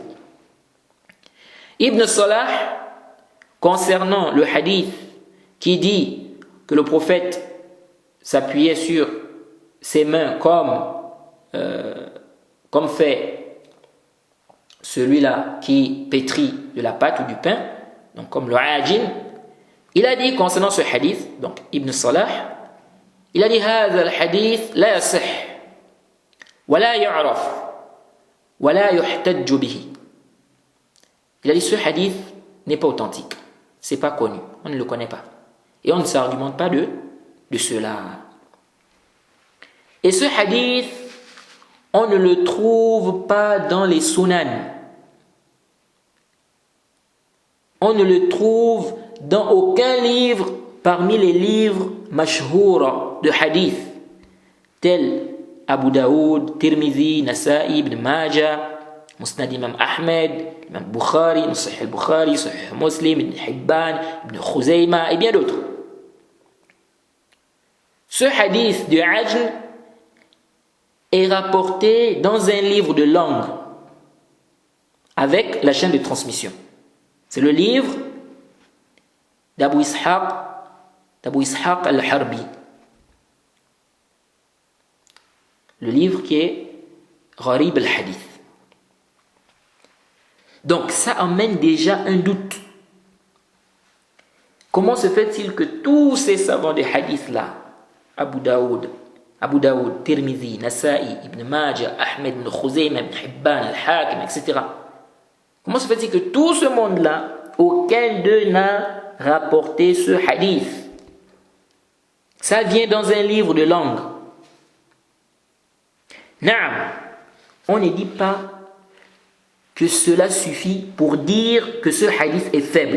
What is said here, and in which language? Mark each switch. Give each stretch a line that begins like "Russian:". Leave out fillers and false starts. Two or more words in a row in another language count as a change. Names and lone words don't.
French: Ibn Salah, concernant le hadith qui dit que le prophète s'appuyait sur ses mains comme fait celui-là qui pétrit de la pâte ou du pain, donc comme le ajin, il a dit concernant ce hadith, donc Ibn Salah, il a dit
Arabic: هذا الحديث لا يصح ولا يعرف ولا يحتج به.
French: Il a dit ce hadith n'est pas authentique, c'est pas connu, on ne le connaît pas et on ne s'argumente pas de cela. Et ce hadith, on ne le trouve pas dans les sunan, on ne le trouve dans aucun livre parmi les livres mashhoura de hadith tels Abu Daoud, Tirmidhi, Nasa'i, Ibn Majah, Musnad Imam Ahmed, Imam Bukhari, Sahih al-Bukhari, Sahih Muslim, Ibn Hibban, Ibn Khuzayma et bien d'autres. Ce hadith du Ajl est rapporté dans un livre de langue avec la chaîne de transmission. C'est le livre d'Abu Ishaq al-Harbi. Le livre qui est Gharib al-Hadith. Donc ça amène déjà un doute. Comment se fait-il que tous ces savants des hadiths là, Abu Daoud, Tirmidhi, Nasa'i, Ibn Majah, Ahmed, Ibn Khuzayma, Ibn Hibban, Al-Hakim, etc. Comment se fait-il que tout ce monde-là, aucun d'eux n'a rapporté ce hadith? Ça vient dans un livre de langue. Naam, on ne dit pas que cela suffit pour dire que ce hadith est faible.